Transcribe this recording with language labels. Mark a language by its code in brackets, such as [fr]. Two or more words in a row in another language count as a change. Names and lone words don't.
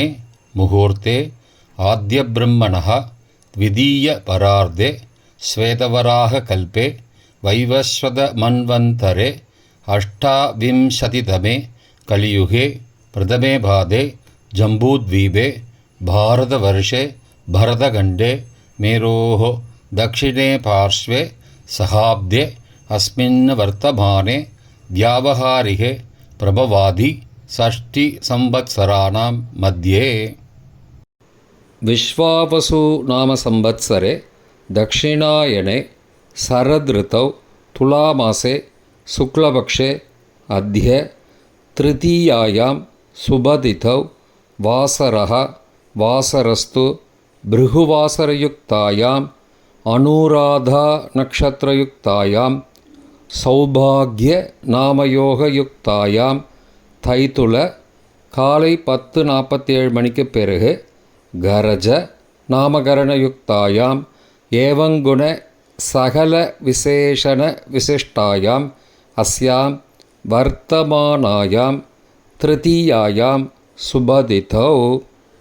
[sa] मुहूर्ते आद्य ब्रह्मणः द्वितीय परार्धे श्वेतवराह कल्पे वैवस्वत मन्वन्तरे अष्टाविंशतितमे कलियुगे प्रथमे पादे जम्बूद्वीपे भारतवर्षे भरतखण्डे मेरोः दक्षिणे पार्श्वे सहाब्दे अस्मिन् वर्तमाने व्यावहारिके प्रभवादि षष्टिसंवत्सराणां मध्ये. विश्वावसु नाम संवत्सरे दक्षिणायने शरदृतौ तुलामासे शुक्लपक्षे अद्य तृतीयायां शुभतिथौ वासरः वासरस्तु भृगुवासरयुक्तायां अनुराधा नक्षत्रयुक्तायां सौभाग्य नामयोगयुक्तायां தைத்துல [ta] காலை 10:47 மணிக்கு பிறகு [sa] करज नामकरणयुक्तायां एवङ्गुण सकल विशेषण विशिष्टायाम् अस्याम् वर्तमानायाम् तृतीयायाम् शुभतिथौ